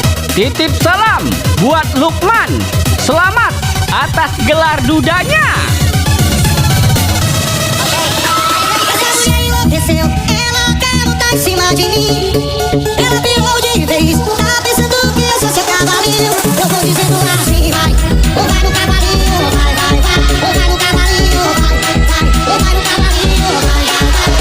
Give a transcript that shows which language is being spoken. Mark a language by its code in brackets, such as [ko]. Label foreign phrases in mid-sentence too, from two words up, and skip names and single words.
[id] Titip salam buat Lukman. Selamat atas gelar dudanya. [pt] Desceu, ela garota em cima de mim. Ela virou de vez, tá pensando que eu sou seu cavalinho. Eu vou dizendo assim, vai, ou vai no cavalinho, vai, vai, vai. Ou vai no cavalinho, vai, vai. Ou vai no cavalinho, vai, vai, vai.